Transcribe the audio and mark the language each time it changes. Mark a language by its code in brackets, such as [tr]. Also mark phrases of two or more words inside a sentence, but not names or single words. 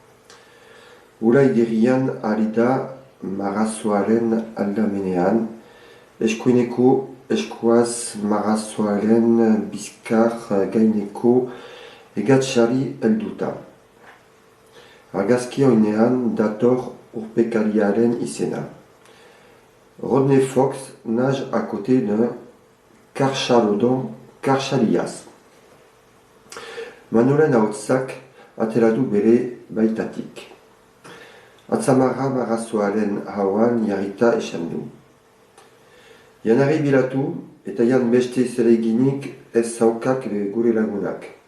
[eu] Ura igerian ari da marrazoaren aldamenean, eskuineko eskuaz marrazoaren bizkar gaineko egatxari helduta. Argazki hoinean dator urpekariaren izena. [fr] Rodney Fox nage à côté d'un karchalodon karchalias. [eu] Manolen ahotsak ateratu bere baitatik. Atzamarra marrazoaren hauan jarrita esan du. Janari bilatu eta jan beste zereginik ez zaukak gure lagunak.